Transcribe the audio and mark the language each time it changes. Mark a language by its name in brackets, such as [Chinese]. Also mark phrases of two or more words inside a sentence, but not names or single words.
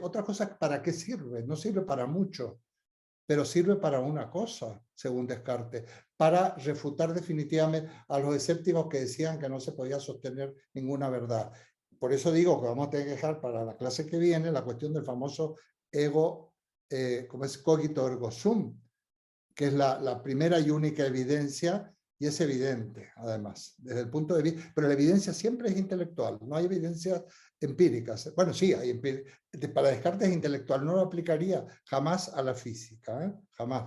[Spanish] Otra cosa es para qué sirve. No sirve para mucho, pero sirve para una cosa, según Descartes, para refutar definitivamente a los escépticos que decían que no se podía sostener ninguna verdad. Por eso digo que vamos a tener que dejar para la clase que viene la cuestión del famoso ego, como es [Latin] cogito ergo sum, [Spanish] que es la primera y única evidencia, y es evidente, además, desde el punto de vista, pero la evidencia siempre es intelectual, no hay evidencias empíricas. Bueno, sí, hay para Descartes es intelectual, no lo aplicaría jamás a la física, jamás.